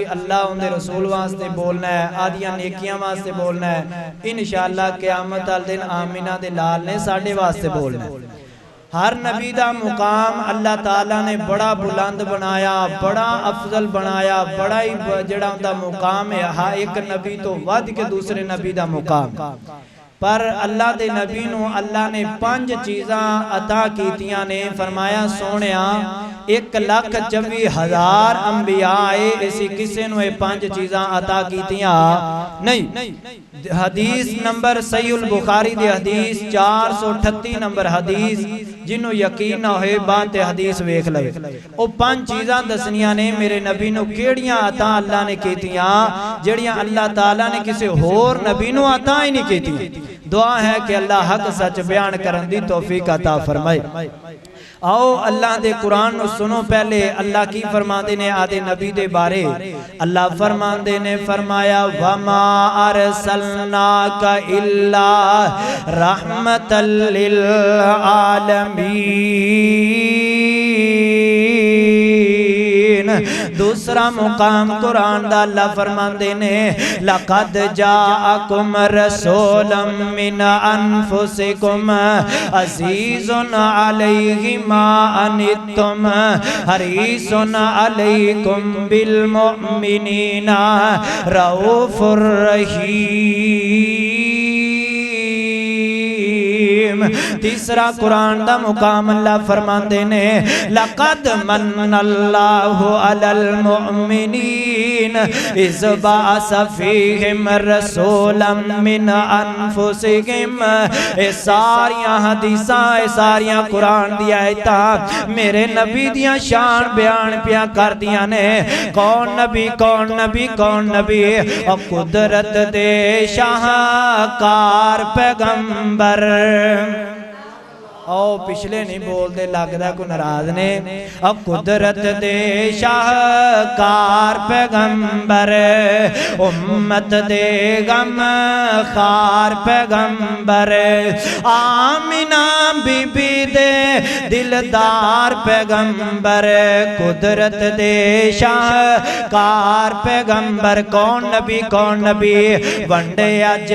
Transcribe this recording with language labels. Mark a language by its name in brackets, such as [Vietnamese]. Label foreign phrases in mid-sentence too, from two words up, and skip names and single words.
[Punjabi] اللہ ان دے رسول واسطے بولنا ہے آدھیاں نیکیاں واسطے بولنا ہے انشاءاللہ قیامت الدن آمینہ دے لال نے ساڑھے واسطے بولنا ہے ہر نبی دا مقام اللہ تعالیٰ نے بڑا بلند بنایا بڑا افضل بنایا بڑا ہی جڑا دا مقام ہے ہاں ایک نبی تو ود کے دوسرے نبی دا مقام پر اللہ دے نبی نو اللہ نے 5 چیزاں عطا کیتیاں نے فرمایا سونیا 1,24,000 انبیاء آئے اسی کسے نو 5 چیزاں عطا کیتیاں نہیں حدیث نمبر صحیح البخاری دی حدیث 438 نمبر حدیث جنہوں یقین نہ ہوئے بات حدیث ویکھ لئے او 5 چیزاں دسنیاں نے میرے نبی نو کیڑیاں عطا اللہ نے کیتیاں جڑیاں اللہ تعالیٰ نے کسے ہور نبی نو عطا ہی نہیں کیتیاں دعا ہے کہ اللہ حق سچ بیان کرن دی توفیق عطا فرمائے آؤ اللہ دے قرآن نو سنو پہلے اللہ کی فرماندے نے آدھے نبی دے بارے اللہ فرماندے نے فرمایا [Arabic] وَمَا أَرْسَلْنَاكَ إِلَّا رَحْمَةً لِلْعَالَمِينَ [Punjabi] دوسرا مقام قرآن دا اللہ فرماندے نے [Arabic] لَقَدْ جَاءَكُمْ رَسُولًا مِّنْ أَنفُسِكُمْ عَزِيزٌ عَلَيْهِ مَا أَنِتُّمْ حَرِيصٌ عَلَيْكُمْ بِالْمُؤْمِنِينَ رَءُوفٌ رَحِيمٌ [Punjabi] تیسرا قرآن دا مقام اللہ فرماندے نے [Arabic] لَقَدْ مَنَّ اللَّهُ عَلَى الْمُؤْمِنِينَ إِذْ بَعَثَ فِيهِمْ رَسُولًا مِّنْ أَنفُسِهِمْ [Punjabi] اے ساریاں حدیثاں اے ساریاں قرآن دی آیتاں میرے نبی دیاں شان بیان پیاں کر دیاں نے کون نبی کون نبی کون نبی اور قدرت دے شاہکار پیغمبر او پچھلے نہیں بول دے لگ دا کو ناراض نے اب قدرت دے شاہکار پیغمبر امت دے غم خار پیغمبر آمینہ بی بی دے دلدار پیغمبر قدرت دے شاہکار پیغمبر کون نبی ونڈیا